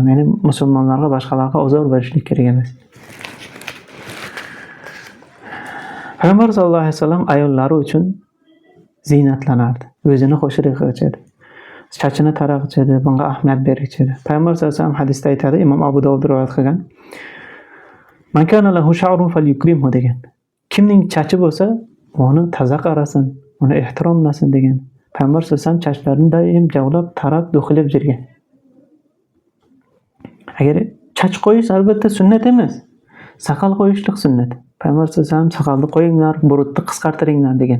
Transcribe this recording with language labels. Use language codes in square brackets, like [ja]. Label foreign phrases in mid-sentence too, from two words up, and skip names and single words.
[uz] Ya'ni musulmonlarga, boshqalarga ozor berishlik kerak emas. Payg'ambar sallallohu alayhi vasallam ayollari uchun ziynatlanardi. O'zini xo'shroq qiladi. Chachini tarag'ichadi, bunga ahamiyat beradi. Payg'ambar sallallohu alayhi vasallam hadisda aytadi, Imom Abu Dovud rivoyat qilgan. [ar] من كان له شعر فليكرمه [uz] degan. Kimning chachi bo'lsa, uni toza qarasin, uni ehtiromlasin degan. Payg'ambar sallallohu alayhi vasallam chachlarini doim javlab, tarab, do'qilib jirgan. Agar chach qo'yish albatta sunnat emas. Saqal qo'yishlik sunnat. Payg'ambar sallallohu alayhi vasallam saqalni qo'yinglar, burutni qisqartiringlar degan.